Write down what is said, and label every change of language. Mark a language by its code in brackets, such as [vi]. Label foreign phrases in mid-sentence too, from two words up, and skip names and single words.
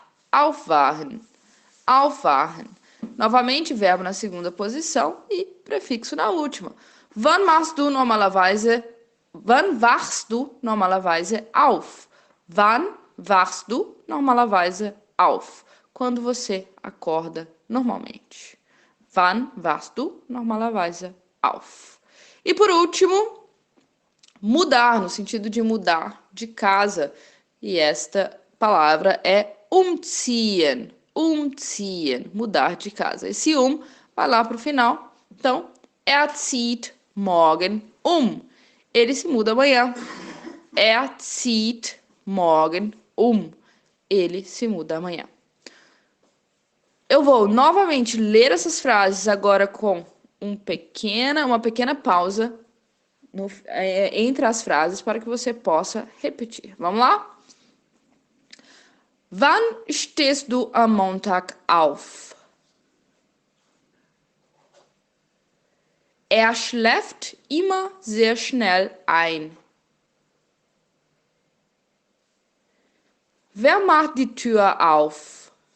[de] Aufwachen. Aufwachen. [pt] Novamente, verbo na segunda posição e prefixo na última. [de] Wann wachst du normalerweise auf? Wann wachst du normalerweise auf? [pt] Quando você acorda normalmente. [de] Wann wachst du normalerweise auf? [pt] E por último, mudar, no sentido de mudar de casa. E esta palavra é umziehen. Umziehen, mudar de casa. Esse vai lá para o final. Então, [de] zieht morgen um. [pt] Ele se muda amanhã. [de] Zieht morgen um. [pt] Ele se muda amanhã. Eu vou novamente ler essas frases agora com uma pequena pausa entre as frases para que você possa repetir. Vamos lá? [de] Wann stehst du am Montag auf? Schläft immer sehr schnell ein. Wer macht die Tür auf?